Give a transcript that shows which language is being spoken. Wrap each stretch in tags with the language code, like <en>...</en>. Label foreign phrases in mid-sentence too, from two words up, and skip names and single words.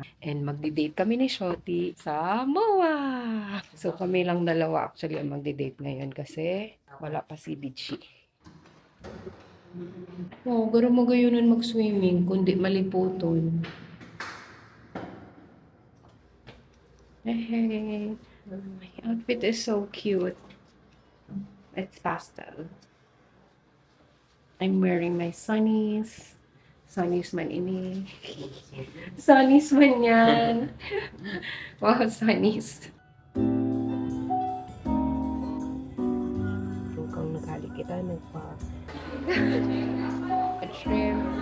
<tl>And magdi-date kami ni Shoti sa MOA. So, kami lang dalawa actually ang magdi-date ngayon kasi wala pa si Ditchy.</tl> <bik>Oh, garo mo gayunan mag-swimming kundi maliputon.</bik> <en>Hey, my outfit is so cute. It's pastel. I'm wearing my sunnies.</en> <bik>Sunnies man ini. Sunnies man yan.</bik> <en>Wow, sunnies.</en> <bik>Kung naghali kita, nagpa... shrimp.</bik>